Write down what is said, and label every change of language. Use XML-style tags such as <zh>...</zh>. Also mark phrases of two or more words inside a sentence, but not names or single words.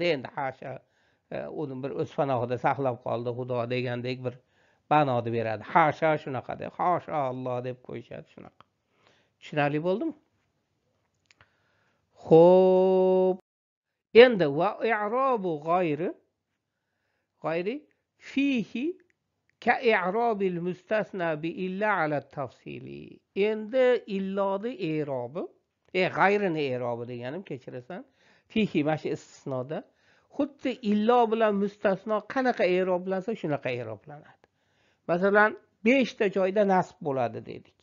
<uz>Endi hasha uni bir o'z panohida saqlab qoldi xudo degandek bir ma'noni beradi. Hasha shunaqa deb,</uz> <ar>حاشا الله</ar> <uz>deb qo'yishadi shunaqa. Tushunarli bo'ldimi? Xo'p.</uz> <ar>Endi وإعراب غير فيه كإعراب المستثنى بإلا على تفصيل.</ar> <uz>Endi illodi i'robi, g'ayrini i'robi deganim, kechirasan. Fihi mashi istisnoda xuddi illo bilan mustasno qanaqa i'roblansa shunaqa i'roblanadi. Masalan, 5 ta joyda nasb bo'ladi dedik.</uz>